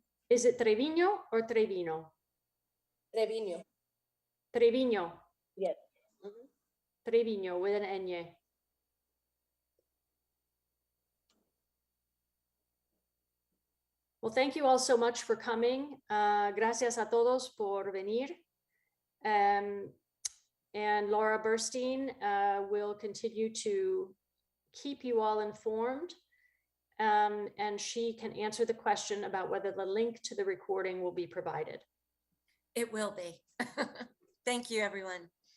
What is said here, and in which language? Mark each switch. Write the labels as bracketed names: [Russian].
[English] Is it Trevino or Trevino? Trevino. Trevino. Yes. Trevino with an N. Well, thank you all so much for coming. [Spanish] Gracias a todos por venir. [English] And Laura Burstein will continue to keep you all informed. And she can answer the question about whether the link to the recording will be provided. It will be. Thank you, everyone.